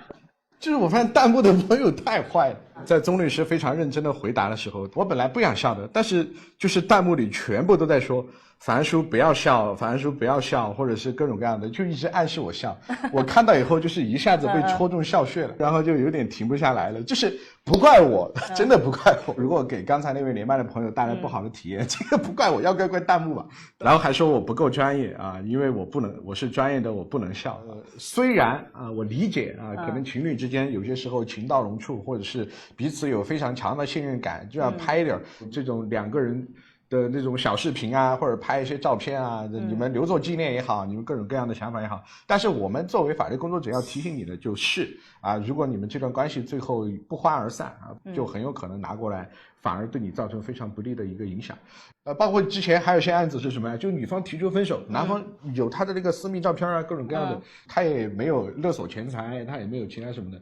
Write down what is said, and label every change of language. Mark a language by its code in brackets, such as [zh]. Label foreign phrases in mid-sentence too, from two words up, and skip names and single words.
[zh] 就是我发现弹幕的朋友太壞了，在宗律師非常認真的回答的時候，我本來不想笑的，但是就是彈幕裡全部都在說樊安叔不要笑，樊安叔不要笑，或者是各種各樣的，就一直暗示我笑。我看到以後就是一下子被戳中笑穴了，然後就有點停不下來了。就是不怪我，真的不怪我。如果給剛才那位连麥的朋友帶來不好的體驗，這個不怪我，要怪彈幕吧。然後還說我不夠專業啊，因為我是專業的，我不能笑。雖然啊，我理解啊，可能情侶之間有些時候情到濃處，或者是彼此有非常強的信任感，就要拍一點這種兩個人的那種小視頻啊，或者拍一些照片啊，你們留作紀念也好，你们各種各樣的想法也好。但是我們作為法律工作者要提醒你的就是啊，如果你們這段關係最後不歡而散啊，就很有可能拿過來反而對你造成非常不利的一個影響。包括之前還有些案子是什麼呀？就女方提出分手，男方有他的那個私密照片啊，各種各樣的，他也沒有勒索錢財，他也沒有其他什麼的。